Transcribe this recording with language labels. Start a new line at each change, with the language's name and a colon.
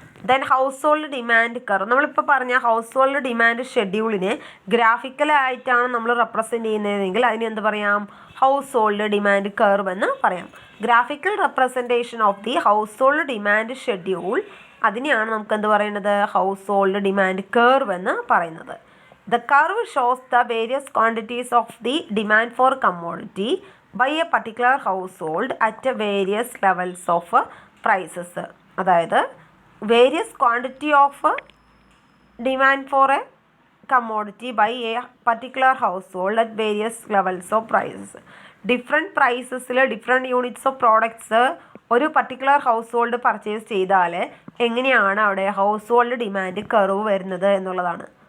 Malayalam: Then house hold demand curve. നമ്മളിപ്പോൾ പറഞ്ഞ house hold demand ഷെഡ്യൂളിനെ ഗ്രാഫിക്കലായിട്ടാണ് നമ്മൾ റെപ്രസെൻ്റ് ചെയ്യുന്നതെങ്കിൽ അതിന് എന്ത് പറയാം? ഹൗസ് ഹോൾഡ് ഡിമാൻഡ് കർവ് എന്ന് പറയാം.
English: graphical representation of the household demand schedule,
Malayalam: അതിനെയാണ് നമുക്ക് എന്ത് പറയുന്നത്? ഹൗസ് ഹോൾഡ് ഡിമാൻഡ് കർവ് എന്ന് പറയുന്നത്.
English: The curve shows the various quantities of the demand for commodity by a particular household at various levels of prices. അതായത് various quantity of demand for a commodity by a particular household at various levels of prices.
Malayalam: Different പ്രൈസസിൽ different units of products ഒരു particular house hold purchase ചെയ്താൽ എങ്ങനെയാണ് അവിടെ house hold demand curve വരുന്നത് എന്നുള്ളതാണ്.